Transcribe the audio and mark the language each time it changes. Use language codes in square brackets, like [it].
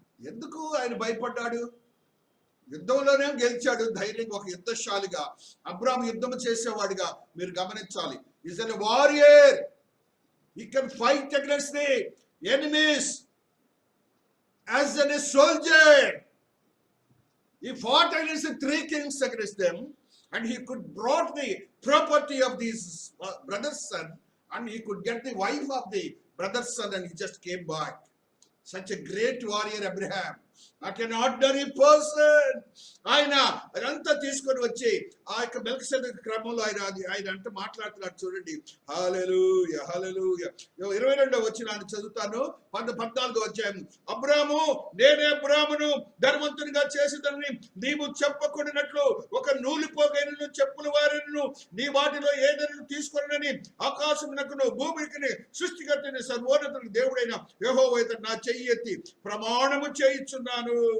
[te] ఎందుకు ఆయన భయపడ్డాడు? యుద్ధంలోనే గెలిచాడు ధైర్యంగా, ఒక యుద్ధశాలిగా. అబ్రాము యుద్ధం చేసేవాడిగా మీరు గమనించాలి. [en] Is an warrior. He can fight against the enemies as an soldier. He fought against the three kings against them, and he could brought the property of these brother's son, and he could get the wife of the brother's son, and he just came back. Such a great warrior Abraham, not an ordinary person. [te] ఆయన అదంతా తీసుకొని వచ్చి ఆ యొక్క మెల్కిసెదెకు క్రమంలో ఆయన అంతా మాట్లాడుతున్నాడు చూడండి. హల్లెలూయా హల్లెలూయా. 22వ వచనాన్ని చదువుతాను, 14వ అధ్యాయం. అబ్రాము, నేనే అబ్రామును ధనవంతునిగా చేసేదని నీవు చెప్పకూడనట్లు ఒక నూలిపోగైనను చెప్పుల వారిను నీ వాటిలో ఏదైనా తీసుకొనని ఆకాశమునకును భూమికి సృష్టికర్తని సర్వోన్నతుని దేవుడైన యెహోవా నా చెయ్యి ఎత్తి ప్రమాణము చేయుచున్నాను.